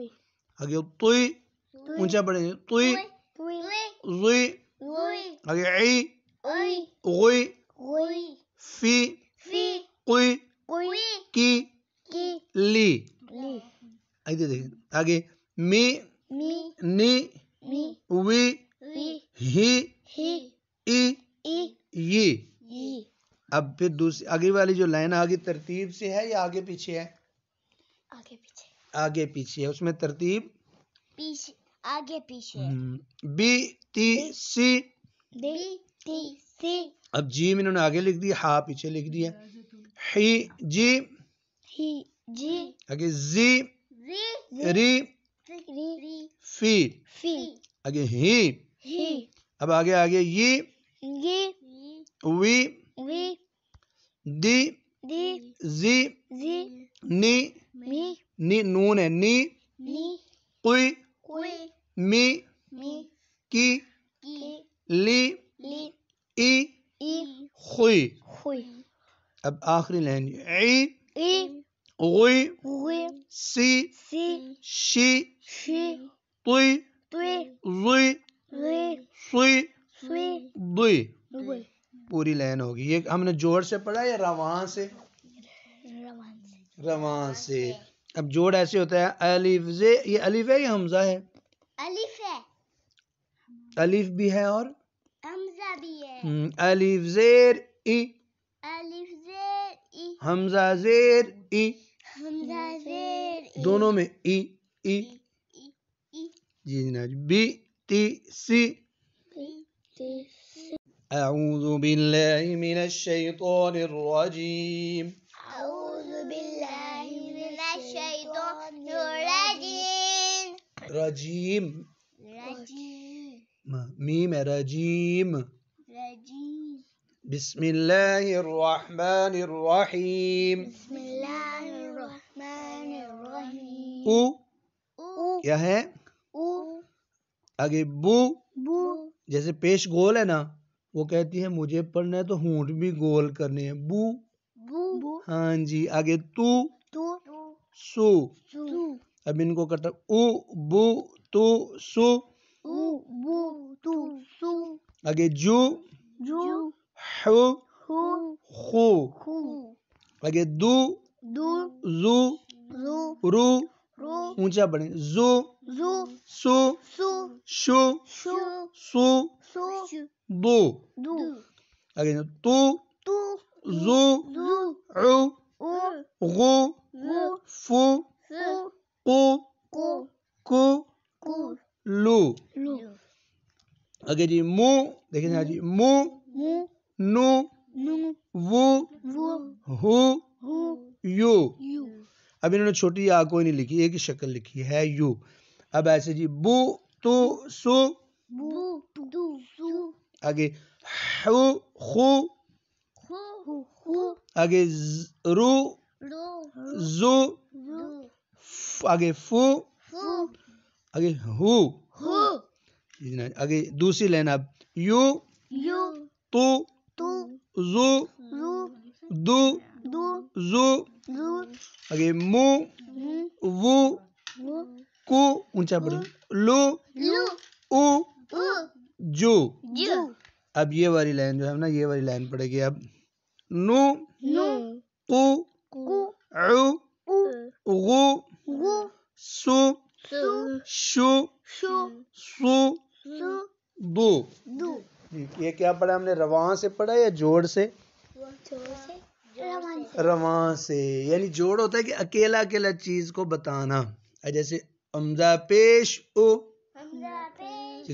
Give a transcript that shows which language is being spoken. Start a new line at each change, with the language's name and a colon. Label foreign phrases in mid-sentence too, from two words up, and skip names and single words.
Urdu: آگے توئی. اونچا پڑھیں گے. توئی توئی زوئی. زوئی آگے عی اوئی غوئی غوئی فی فی قوئی قوئی کی کی لی. لی. آگے دیکھیں. آگے می می نی می وی وی ہی ہی ای ای یہ. ی. اب پھر دوسری آگے والی جو لائن آگے ترتیب سے ہے یا آگے پیچھے ہے؟ آگے پیچھے. آگے پیچھے ہے، اس میں ترتیب پیچھے آگے پیچھے بی تی سی. بی ٹی سی اب جیم انہوں نے آگے لکھ دیا، ہا پیچھے لکھ دیا. ہی جی ہی جی آگے زی زی ری ری فی فی آگے ہی. ہی اب آگے آگے یہ یہ وی وی دی دی زی زی نی می نی نون ہے نی نی قوی کوئی می می کی کی لی لی ای ای خوئی. خوئی اب آخری لائن ای ای غوی غوی سی سی شی شی طوی توی ضوی ری سوئی سوی ضوئی. دوی پوری لائن ہوگی. یہ ہم نے جوڑ سے پڑھا یا رواں سے؟ روان سے رواں سے. اب جوڑ ایسے ہوتا ہے الف زے، یہ الف ہے یا حمزہ ہے؟ الف ہے الف بھی ہے اور حمزہ بھی ہے الف زیر ای الف زیر ای حمزہ زیر ای، حمزہ زیر ای دونوں میں ای ای. ای جی جناب. بی تی سی. ٹی
Arabic: اعوذ باللہ من الشیطان الرجیم. اعوذ باللہ من الشیطان الرجیم
Urdu: رجیم رجیم میم ہے رجیم. رجیم
Arabic: بسم اللہ الرحمن الرحیم. بسم اللہ الرحمن الرحیم
Urdu: او او کیا ہے؟ او آگے بو، بو جیسے پیش گول ہے نا، وہ کہتی ہے مجھے پڑھنا ہے تو ہونٹ بھی گول کرنے ہیں. بو بو ہاں جی. آگے تو تو سو. سو اب ان کو کرتا او بو تو سو. او بو تو سو آگے جو جو حو ہو خو. خو آگے دو دو زو رو رو رو اونچا پڑھیں زو زو سو سو شو شو سو سو دو. دو آگے تو تو زو زو عو او غو غو فو فو قو کو کو کو لو. لو آگے جی مو، دیکھیں جی مو مو نو نو وو وہ ہو ہو یو. یو اب انہوں نے چھوٹی یا کوئی نہیں لکھی، ایک ہی شکل لکھی ہے یو. اب ایسے جی بو تو سو. بو تو سو آگے حو خو. خو خو آگے رو رو زو. زو آگے فو. فو آگے ہو. ہو آگے دوسری لائن اب یو یو تو تو زو زو دو دو زو. زو آگے مو مو وو وہ کو اونچا پڑھیں لو لو او او جو. جو اب یہ والی لائن جو ہے نا، یہ والی لائن پڑے گی اب نو نو کو کو عو او غو غو سو سو شو شو سو سو دو. دو جی یہ کیا پڑھا ہم نے؟ رواں سے پڑھا یا جوڑ سے؟ رواں سے. یعنی جوڑ ہوتا ہے کہ اکیلا اکیلا چیز کو بتانا. جیسے حمزہ پیش او. حمزہ پیش